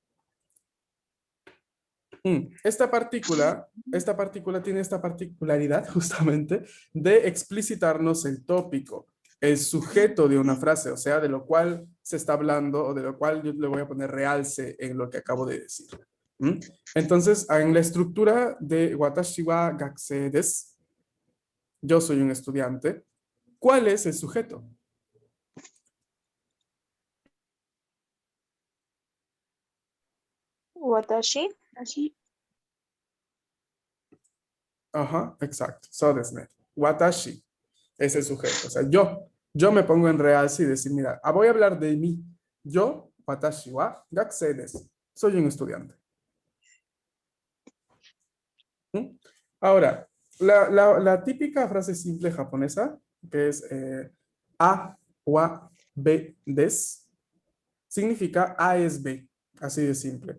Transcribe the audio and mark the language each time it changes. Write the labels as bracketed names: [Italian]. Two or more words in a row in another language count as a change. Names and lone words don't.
[Spanish] Esta partícula tiene esta particularidad justamente de explicitarnos el tópico, el sujeto de una frase, o sea, de lo cual se está hablando o de lo cual yo le voy a poner realce en lo que acabo de decir. Entonces, en la estructura de [Japanese] 私は学生です, [Spanish] yo soy un estudiante, ¿cuál es el sujeto? Watashi. así. Ajá, exacto. [Japanese] そうですね. [Spanish] Watashi es el sujeto. O sea, yo me pongo en realce y decir, mira, voy a hablar de mí. Yo, [Japanese] 私は学生です. [Spanish] Soy un estudiante. ¿Mm? Ahora, la típica frase simple japonesa, que es a, wa, b, des, significa A es B, así de simple.